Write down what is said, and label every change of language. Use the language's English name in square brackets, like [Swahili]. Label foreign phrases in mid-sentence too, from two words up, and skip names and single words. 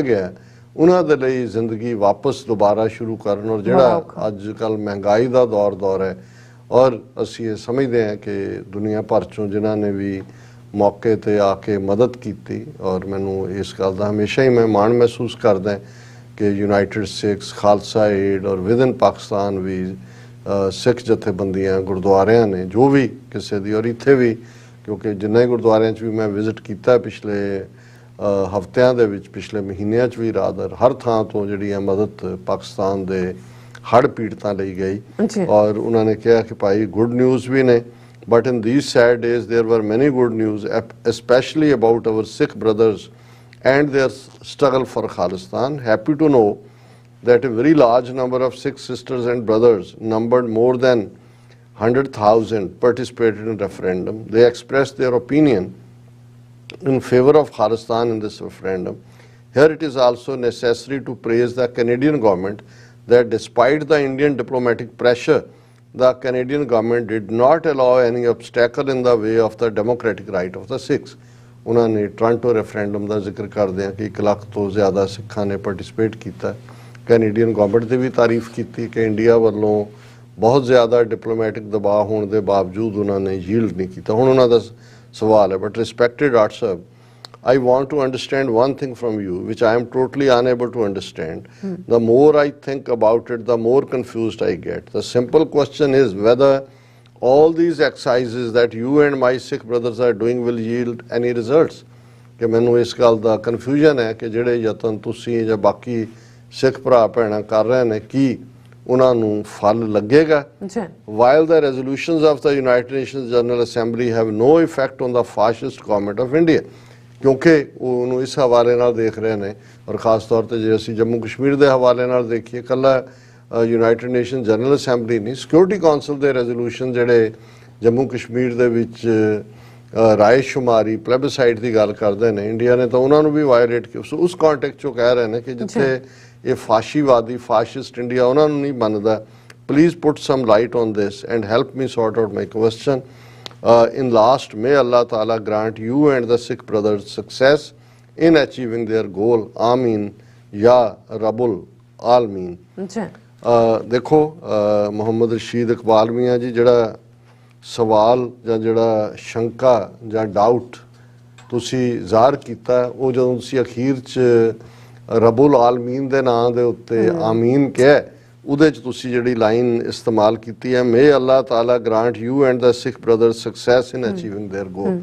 [Punjabi] ਗਿਆ, ਉਹਨਾਂ ਦੇ ਲਈ ਜ਼ਿੰਦਗੀ ਵਾਪਸ ਦੁਬਾਰਾ ਸ਼ੁਰੂ ਕਰਨ, ਔਰ ਜਿਹੜਾ ਅੱਜ ਕੱਲ੍ਹ ਮਹਿੰਗਾਈ ਦਾ ਦੌਰ ਹੈ, ਔਰ ਅਸੀਂ ਇਹ ਸਮਝਦੇ ਹਾਂ ਕਿ ਦੁਨੀਆ ਭਰ 'ਚੋਂ ਜਿਨ੍ਹਾਂ ਨੇ ਵੀ ਮੌਕੇ 'ਤੇ ਆ ਕੇ ਮਦਦ ਕੀਤੀ, ਔਰ ਮੈਨੂੰ ਇਸ ਗੱਲ ਦਾ ਹਮੇਸ਼ਾ ਹੀ ਮੈਂ ਮਾਣ ਮਹਿਸੂਸ ਕਰਦਾ ਕਿ ਯੂਨਾਈਟਿਡ ਸਿੱਖਸ, ਖਾਲਸਾ ਏਡ ਔਰ ਵਿਦਨ ਪਾਕਿਸਤਾਨ ਵੀ ਸਿੱਖ ਜਥੇਬੰਦੀਆਂ, ਗੁਰਦੁਆਰਿਆਂ ਨੇ ਜੋ ਵੀ ਕਿਸੇ ਦੀ, ਔਰ ਇੱਥੇ ਵੀ ਕਿਉਂਕਿ ਜਿੰਨੇ ਗੁਰਦੁਆਰਿਆਂ 'ਚ ਵੀ ਮੈਂ ਵਿਜ਼ਿਟ ਕੀਤਾ ਪਿਛਲੇ ਹਫ਼ਤਿਆਂ ਦੇ ਵਿੱਚ, ਪਿਛਲੇ ਮਹੀਨਿਆਂ 'ਚ ਵੀ ਰਾਦਰ ਹਰ ਥਾਂ ਤੋਂ ਜਿਹੜੀ ਹੈ ਮਦਦ ਪਾਕਿਸਤਾਨ ਦੇ ਹੜ੍ਹ ਪੀੜਤਾਂ ਲਈ ਗਈ ਔਰ ਉਹਨਾਂ ਨੇ ਕਿਹਾ ਕਿ ਭਾਈ [English] good news [Punjabi] ਵੀ ਨੇ, [English] but in these sad days there were many good news, especially about our Sikh brothers and their struggle for Khalistan. Happy to know that a very large number of Sikh sisters and brothers, numbered more than 100,000, participated in referendum. They expressed their opinion in favor of Khalistan in this referendum. Here it is also necessary to praise the Canadian government that despite the Indian diplomatic pressure, the Canadian government did not allow any obstacle in the way of the democratic right of the Sikhs. [Punjabi] ਉਹਨਾਂ ਨੇ ਟੋਰਾਂਟੋ ਰੈਫਰੈਂਡਮ ਦਾ ਜ਼ਿਕਰ ਕਰਦਿਆਂ ਕਿ 1 ਲੱਖ ਤੋਂ ਜ਼ਿਆਦਾ ਸਿੱਖਾਂ ਨੇ ਪਾਰਟਿਸਿਪੇਟ ਕੀਤਾ। [English] Canadian government [Punjabi] ਦੀ ਵੀ ਤਾਰੀਫ ਕੀਤੀ ਕਿ ਇੰਡੀਆ ਵੱਲੋਂ ਬਹੁਤ ਜ਼ਿਆਦਾ ਡਿਪਲੋਮੈਟਿਕ ਦਬਾਅ ਹੋਣ ਦੇ ਬਾਵਜੂਦ ਉਹਨਾਂ ਨੇ ਯੀਲਡ ਨਹੀਂ ਕੀਤਾ। ਹੁਣ ਉਹਨਾਂ ਦਾ ਸਵਾਲ ਹੈ, [English] but respected doctor [Punjabi] ਸਾਹਿਬ, [English] I want to understand one thing from you, which I am totally unable to understand. The more I think about it, the more confused I get. The simple question is whether all these exercises that you and my Sikh brothers are doing will yield any results. [Punjabi] ਕਿ ਮੈਨੂੰ ਇਸ ਗੱਲ ਦਾ ਕਨਫਿਊਜ਼ਨ ਹੈ ਕਿ ਜਿਹੜੇ ਯਤਨ ਤੁਸੀਂ ਜਾਂ ਬਾਕੀ ਸਿੱਖ ਭਰਾ ਭੈਣਾਂ ਕਰ ਰਹੇ ਨੇ, ਕੀ ਉਹਨਾਂ ਨੂੰ ਫਲ ਲੱਗੇਗਾ? [English] While the resolutions of the United Nations General Assembly have no effect on the fascist government of India. [Punjabi] ਕਿਉਂਕਿ ਉਹ ਉਹਨੂੰ ਇਸ ਹਵਾਲੇ ਨਾਲ ਦੇਖ ਰਹੇ ਨੇ, ਔਰ ਖ਼ਾਸ ਤੌਰ 'ਤੇ ਜੇ ਅਸੀਂ ਜੰਮੂ ਕਸ਼ਮੀਰ ਦੇ ਹਵਾਲੇ ਨਾਲ ਦੇਖੀਏ, ਇਕੱਲਾ ਯੂਨਾਈਟਿਡ ਨੇਸ਼ਨ ਜਨਰਲ ਅਸੈਂਬਲੀ ਨਹੀਂ, ਸਿਕਿਉਰਿਟੀ ਕੌਂਸਲ ਦੇ ਰੈਜ਼ੋਲੂਸ਼ਨ ਜਿਹੜੇ ਜੰਮੂ ਕਸ਼ਮੀਰ ਦੇ ਵਿੱਚ ਰਾਏ ਸ਼ੁਮਾਰੀ ਪਲੈਬਸਾਈਡ ਦੀ ਗੱਲ ਕਰਦੇ ਨੇ, ਇੰਡੀਆ ਨੇ ਤਾਂ ਉਹਨਾਂ ਨੂੰ ਵੀ ਵਾਇਲੇਟ ਕੀਤਾ। ਸੋ ਉਸ ਕੰਟੈਕਸਟ 'ਚੋਂ ਕਹਿ ਰਹੇ ਨੇ ਕਿ ਜਿੱਥੇ ਇਹ ਫਾਸ਼ੀਵਾਦੀ ਫਾਸ਼ਿਸਟ ਇੰਡੀਆ ਉਹਨਾਂ ਨੂੰ ਨਹੀਂ ਮੰਨਦਾ, [English] please put some light on this and help me sort out my question. In last, may [Arabic] Allah Ta'ala [English] grant you and the Sikh brothers success in achieving their goal. [Arabic] آمين يا رب العالمين. [Punjabi] ਦੇਖੋ ਮੁਹੰਮਦ ਰਸ਼ੀਦ ਇਕਬਾਲ ਮੀਆਂ ਜੀ, ਜਿਹੜਾ ਸਵਾਲ ਜਾਂ ਜਿਹੜਾ ਸ਼ੰਕਾ ਜਾਂ ਡਾਊਟ ਤੁਸੀਂ ਜ਼ਾਹਰ ਕੀਤਾ, ਉਹ ਜਦੋਂ ਤੁਸੀਂ ਅਖੀਰ 'ਚ [Arabic] رب العالمين [Punjabi] ਦੇ ਨਾਂ ਦੇ ਉੱਤੇ ਆਮੀਨ ਕਿਹਾ, ਉਹਦੇ 'ਚ ਤੁਸੀਂ ਜਿਹੜੀ ਲਾਈਨ ਇਸਤੇਮਾਲ ਕੀਤੀ ਹੈ, ਮੇ [Arabic] الله تعالى [English] grant you and the Sikh brother success in achieving their goal.